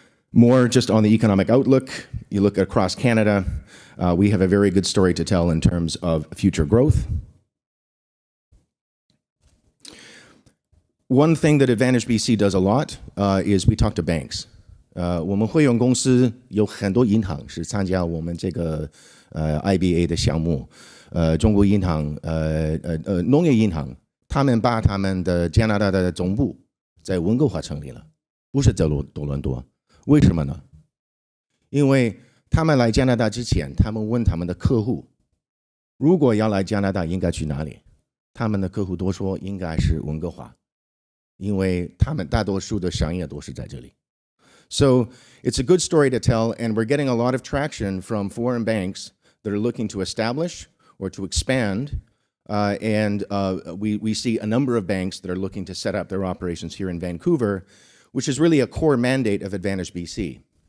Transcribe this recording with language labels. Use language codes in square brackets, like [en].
[en] More just on the economic outlook. You look across Canada, we have a very good story to tell in terms of future growth. One thing that AdvantageBC does a lot is we talk to banks. [zh] 我们会员公司有很多银行是参加我们这个IBA 的项目。中国银行、农业银行，他们把他们的加拿大的总部在温哥华成立了，不是在多伦多。为什么呢？因为他们来加拿大之前，他们问他们的客户，如果要来加拿大应该去哪里？他们的客户都说应该是温哥华，因为他们大多数的商业都是在这里。 [en] So it's a good story to tell, and we're getting a lot of traction from foreign banks that are looking to establish or to expand, we see a number of banks that are looking to set up their operations here in Vancouver, which is really a core mandate of AdvantageBC.